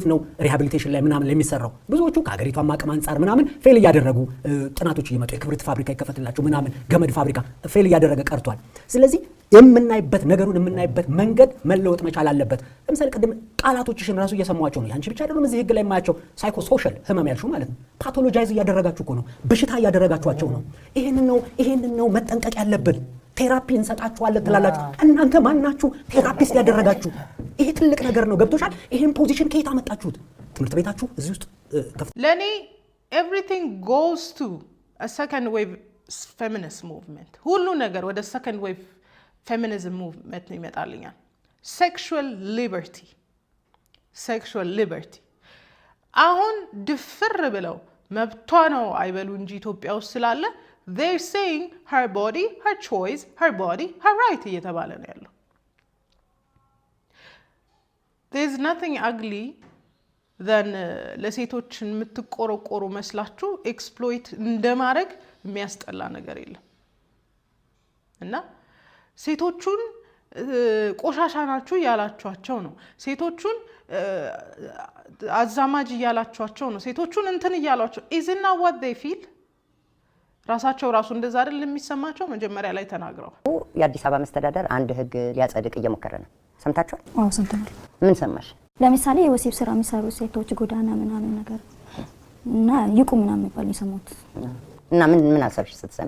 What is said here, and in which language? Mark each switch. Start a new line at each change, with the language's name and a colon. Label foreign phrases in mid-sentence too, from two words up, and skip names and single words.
Amharic: ነው ሪሃቢሊቴሽን ላይ ምናምን ለሚሰራው ብዙዎቹ ከሀገሪቷ አቅም አንጻር ምናምን ፌል እያደረጉ ጥናቶች እየመጡ የክብሪት ፋብሪካ ይከፈትላቸው ምናምን ገመድ ፋብሪካ ፌል እያደረገ ቀርቷል። ስለዚህ ነገሩን የምናይበት መንገድ መለወጥ መቻል አለበት። ለምሳሌ ቅድም ቃላቶችሽን ራሱ እየሰማቸው ነው። ያንቺ ብቻ አይደለም እዚህ ህግ ላይ የማያቸው
English: psycho social
Amharic: ህመም ያልሽው ማለት ነው። ፓቶሎጃይዝ እያደረጋችሁ እኮ ነው፣ በሽታ እያደረጋችኋቸው ነው። ይሄንን ነው መጠንቀቅ ያለብን። ቴራፒ እንሰጣችኋለን ትላላችሁ። እናንተ ማናችሁ ቴራፒስት ያደረጋችሁ? ይሄ ትልቅ ነገር ነው። ገብቶሻል? ይሄን ፖዚሽን ከየት አመጣችሁት? ትምህርት ቤታችሁ እዚህ ውስጥ
English: ለኔ everything goes to a second wave feminist movement።
Amharic: ሁሉ ነገር ወደ
English: second wave feminism movement
Amharic: ነው ይመጣልኛል።
English: sexual
Amharic: liberty አሁን ድፍር ብለው መብቷ ነው አይበሉ እንጂ ኢትዮጵያ ውስጥ ስላለ
English: they're saying her body, her choice, her body, her right
Amharic: እየተባለ ነው ያለው።
English: there's nothing ugly than
Amharic: ለሴቶች የምትቆረቆሩ መስላችሁ ኤክስፕሎይት እንደማድረግ የሚያስጠላ ነገር የለም። እና ሴቶቹን ቆሻሻ ናችሁ እያላችኋቸው ነው። ሴቶቹን አዛማጅ እያላችኋቸው ነው። ሴቶቹን እንትን እያሏቸው
English: isn't that what they feel?
Amharic: ራሳቸው እንደዛ አይደል የሚሰማቸው? መጀመሪያ ላይ ተናግረው የአዲስ አበባ መስተዳደር አንድ ህግ ሊያጸድቅ እየሞከረ ነው። ሰምታችኋል? አዎ ሰምተናል። ምን ሰማሽ? ለምሳሌ የወሲብ ስራ የሚሰሩ ሴቶች ጎዳና ምናምን ነገር እና ይቁም ምናምን የሚባል የሰማሁት እና ምን አሰብሽ ስትሰሚ?